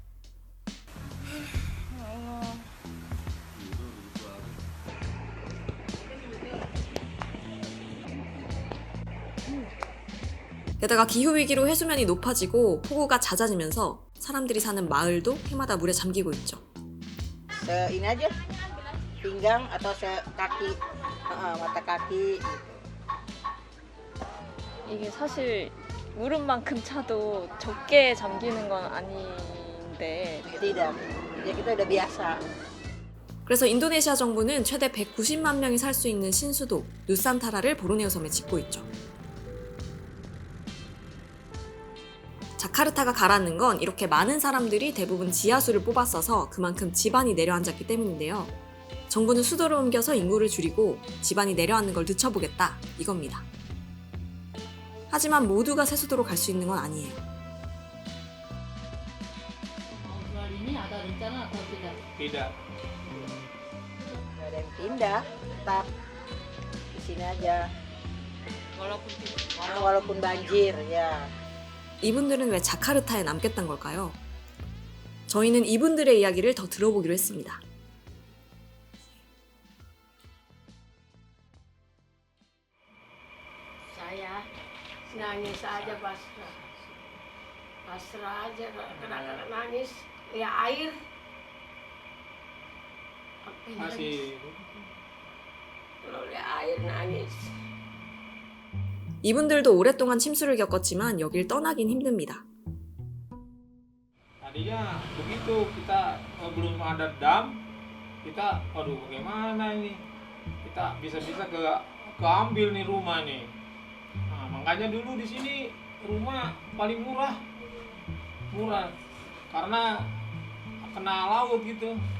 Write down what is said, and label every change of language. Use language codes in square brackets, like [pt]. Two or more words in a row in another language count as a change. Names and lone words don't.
[ko] 게다가 기후위기로 해수면이 높아지고 폭우가 잦아지면서 사람들이 사는 마을도 해마다 물에 잠기고 있죠. [id] Ini aja, pinggang atau kaki, mata kaki. [ko] 이게 사실 무릎만큼 차도 적게 잠기는 건 아닌데 [id] Tidak, ya kita udah biasa. [ko] 그래서 인도네시아 정부는 최대 190만 명이 살 수 있는 신수도 누산타라를 보르네오 섬에 짓고 있죠. 자카르타가 가라앉는 건 이렇게 많은 사람들이 대부분 지하수를 뽑았어서 그만큼 지반이 내려앉았기 때문인데요. 정부는 수도를 옮겨서 인구를 줄이고 지반이 내려앉는 걸 늦춰보겠다 이겁니다. 하지만 모두가 세수도로 갈 수 있는 건 아니에요. [id] Soal ini ada rencana atau tidak? Tidak. Gak ada yang pindah, tetap di sini aja. Walaupun banjir, ya. [ko] 이분들은 왜 자카르타에 남겠다는 걸까요? 저희는 이분들의 이야기를 더 들어보기로 했습니다. [id] Saya nangis aja pasrah aja, kena nangis, lihat air. Masih Kalau lihat air nangis. [ko] 이분들도 오랫동안 침수를 겪었지만 여길 떠나긴 힘듭니다. [id] tadinya begitu kita belum ada dam, kita aduh bagaimana ini? Kita bisa-bisa keambil nih rumah nih. Nah, makanya dulu di sini rumah paling murah karena kena laut gitu.